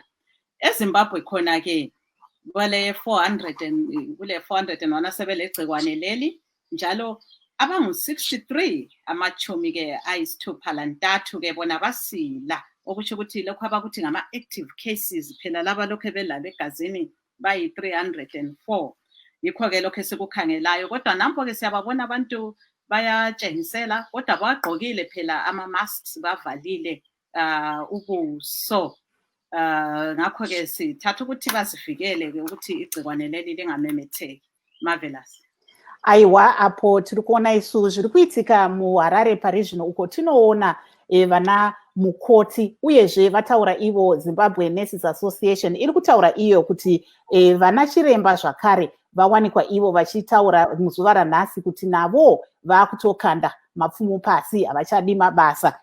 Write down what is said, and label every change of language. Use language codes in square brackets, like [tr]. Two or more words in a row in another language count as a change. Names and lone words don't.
[nd] EZimbabwe khona-ke kule 401 asebelegcikwane leli njalo abangu-63 amachumi-ke ayisithupha lantathu-ke bona basila okusho ukuthi lokhu abakuthi ngama- [en] active cases [nd] phela laba lokhu belalo egazini bayi-304. Yikho-ke lokhu esikukhangelayo kodwa nampo-ke siyababona abantu bayatshengisela kodwa bagqokile phela ama-masks bavalile ubuso. Ngakho-ke sithatha ukuthi bazivikele-ke ukuthi igcikwane leli lingamemetheki. Marvelous. [sn] Aiwa apo tiri kuona isu zviri kuitika muHarare pari zvino uko tinoona vana mukoti uyezve vataura ivo Zimbabwe Nurses Association iri kutaura iyo kuti vana chiremba zvakare vawanikwa ivo vachitaura muzuva ranhasi kuti navo vakutokanda mapfumo pasi havachadi mabasa.